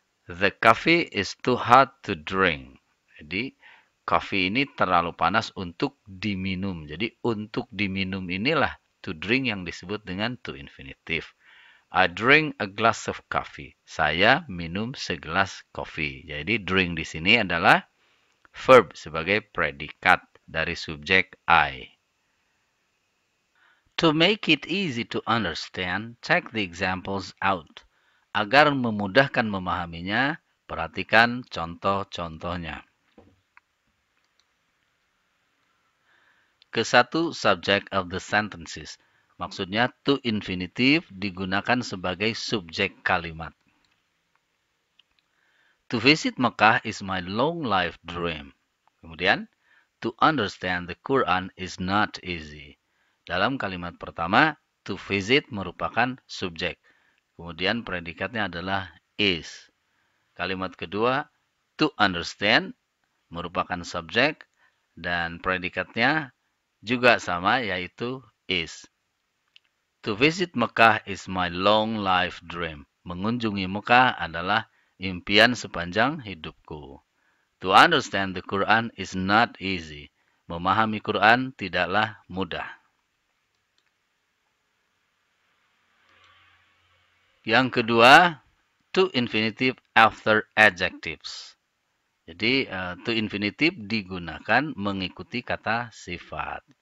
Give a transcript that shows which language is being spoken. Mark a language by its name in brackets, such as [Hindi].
[English] The coffee is too hot to drink. [Indonesian] Jadi coffee ini terlalu panas untuk diminum. Jadi untuk diminum inilah to drink yang disebut dengan to infinitive. [English] I drink a glass of coffee. [Indonesian] Saya minum segelas kopi. Jadi drink di sini adalah verb sebagai predikat dari subjek I. [English] To make it easy to understand, check the examples out. [Indonesian] Agar memudahkan memahaminya, perhatikan contoh-contohnya. ke satu [English] subject of the sentences. [Indonesian] Maksudnya to infinitive digunakan sebagai subjek kalimat. [English] To visit Mekah is my long life dream. Kemudian, to understand the Quran is not easy. [Indonesian] Dalam kalimat pertama, to visit merupakan subjek. Kemudian predikatnya adalah is. Kalimat kedua, to understand merupakan subjek dan predikatnya juga sama yaitu is. [English] To visit Mekah is my long life dream. [Indonesian] Mengunjungi Mekah adalah impian sepanjang hidupku. [English] To understand the Quran is not easy. [Indonesian] Memahami Quran tidaklah mudah. Yang kedua, [English] to infinitive after adjectives. [Indonesian] Jadi, to infinitive digunakan mengikuti kata sifat.